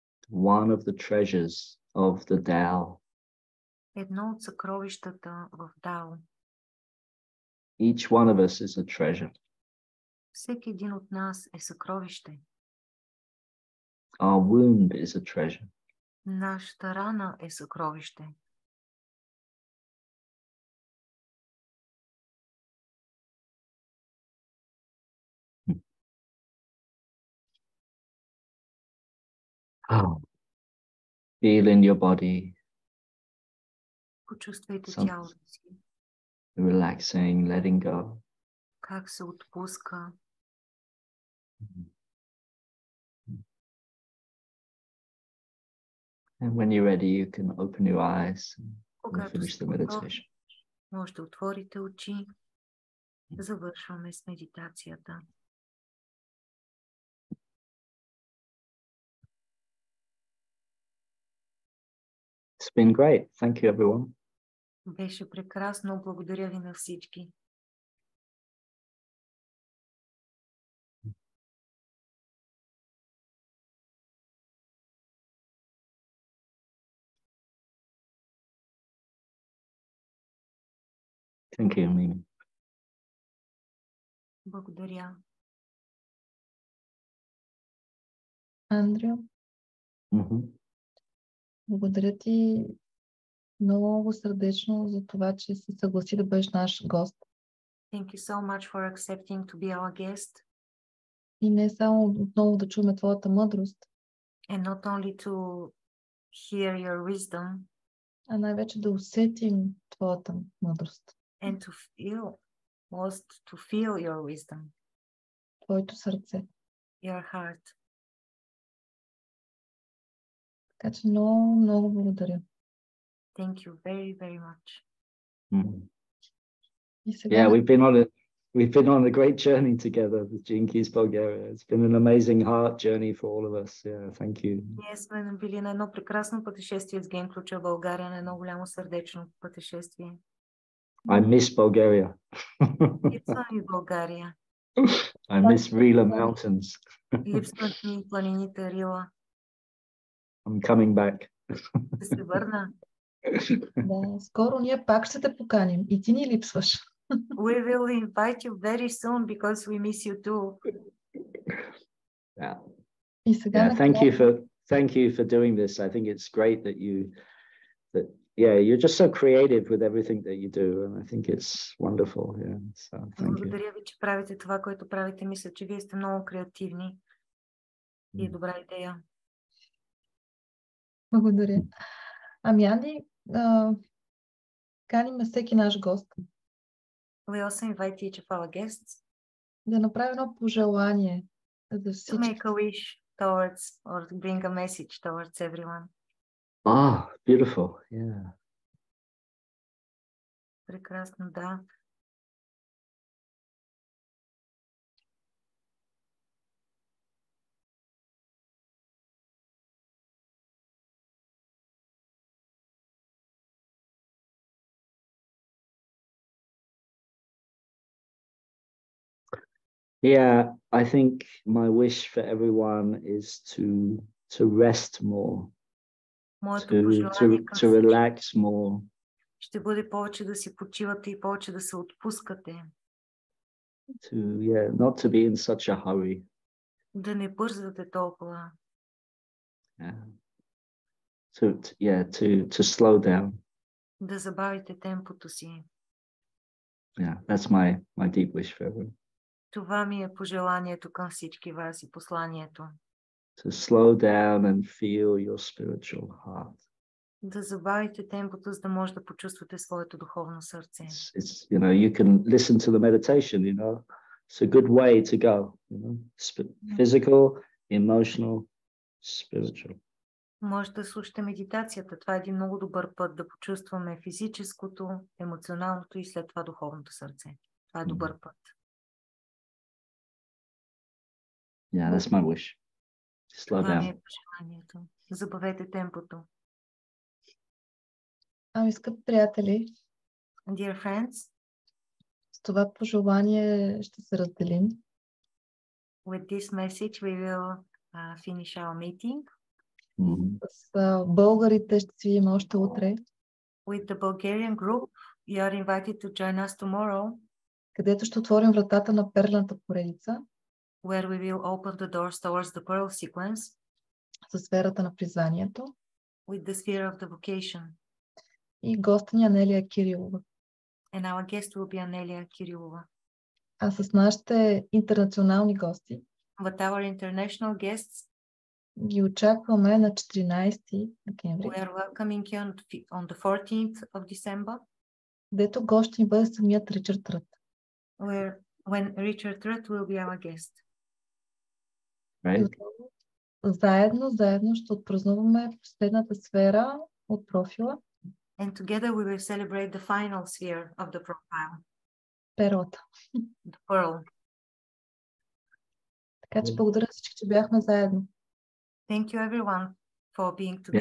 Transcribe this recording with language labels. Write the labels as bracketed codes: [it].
[en] One of the treasures of the Tao. [bg] Едно от съкровищата в Дао. [en] Each one of us is a treasure. [bg] Всеки един от нас е съкровище. [en] Our wound is a treasure. [bg] Нашата рана е съкровище. [en] Feel in your body. [bg] Почувствайте тялото си. [en] Relaxing, letting go. [bg] Как се отпуска. [en] And when you're ready, you can open your eyes and [bg] Когато [en] finish [bg] сте [en] the [bg] готови, [en] meditation. [bg] може да отворите очи. Завършваме с медитацията. [en] It's been great. Thank you, everyone. [bg] Беше прекрасно. Благодаря ви на всички. [en] Thank you, Mimi. [bg] Благодаря. Андрю, благодаря ти много сърдечно за това, че се съгласи да бъдеш наш гост. [en] Thank you so much for accepting to be our guest. [bg] И не само отново да чуем твоята мъдрост, [en] And not only to hear your wisdom, [bg] а най-вече да усетим твоята мъдрост, [en] and to feel, most to feel your wisdom, [bg] твоето сърце. [en] your heart. [bg] Така че много, много благодаря. [en] Thank you very, very much. [bg] И сега [en] Yeah, we've been on a great journey together with Jinki's Bulgaria. It's been an amazing heart journey for all of us. Yeah, thank you. [bg] Ние сме били на едно прекрасно пътешествие с Ген Ключа в България, на едно голямо сърдечно пътешествие. [en] I miss Bulgaria. [bg] Липсва ми България. [en] I miss Rila Mountains. [bg] Липсват ми планините Рила. [en] I'm coming back. [bg] Да се върна. да, скоро ние пак ще те поканим и ти ни липсваш. [en] We will invite you very soon because we miss you too. Yeah. [bg] И сега [en] Yeah, thank you for doing this. I think it's great that you're just so creative with everything that you do, and I think it's wonderful. Yeah, so thank you. [bg] Благодаря ви, че правите това, което правите. Мисля, че вие сте много креативни и е добра идея. Благодаря. Ами, Анди, каним всеки наш гост [en] We also invite each of our guests [bg] да направи едно пожелание за [en] to [bg] всички. [en] make a wish towards or to bring a message towards everyone. Ah, beautiful. Yeah. [bg] Прекрасно, да. [en] Yeah, I think my wish for everyone is to rest more, [bg] Моето пожелание към [en] to relax more. [bg] ще бъде повече да си почивате и повече да се отпускате. [en] Not to be in such a hurry. [bg] Да не бързате толкова. [en] Yeah. To slow down. [bg] Да забавите темпото си. [en] Yeah, that's my deep wish for everyone. [bg] Това ми е пожеланието към всички вас и посланието. [en] To slow down and feel your spiritual heart. [bg] Да забавите темпото, за да може да почувствате своето духовно сърце. [en] It's you can listen to the meditation, It's a good way to go, Physical, emotional, spiritual. [bg] Може да слушате медитацията. Това е един много добър път да почувстваме физическото, емоционалното и след това духовното сърце. Това е добър път. [en] Yeah, that's my wish. Slow [bg] Това ми [en] down. [bg] е пожеланието. Забавете темпото. Ами, скъпи приятели, [en] Dear friends, [bg] с това пожелание ще се разделим. [en] with this message we will finish our meeting. [bg] С българите ще си видим още утре. [en] With the Bulgarian group, you are invited to join us tomorrow, [bg] където ще отворим вратата на перлната поредица [en] where we will open the doors towards the pearl sequence [bg] със сферата на призванието [en] with the sphere of the vocation. [bg] и госта ни Анелия Кирилова. [en] And our guest will be Anelia Kirillova. [bg] А с нашите интернационални гости [en] But our international guests, [bg] ги очакваме на 14 декември, [en] we are welcoming you on the 14th of December, [bg] където гост ще ни бъде самият Ричард Рът. [en] when Richard Rudd will be our guest. Right? [bg] Заедно ще отпразнуваме последната сфера от профила. [en] And together we will celebrate the final sphere of the profile, [bg] Перлата. [en] the pearl. [bg] Така че благодаря всички, че бяхме заедно. [en] Thank you everyone for being together.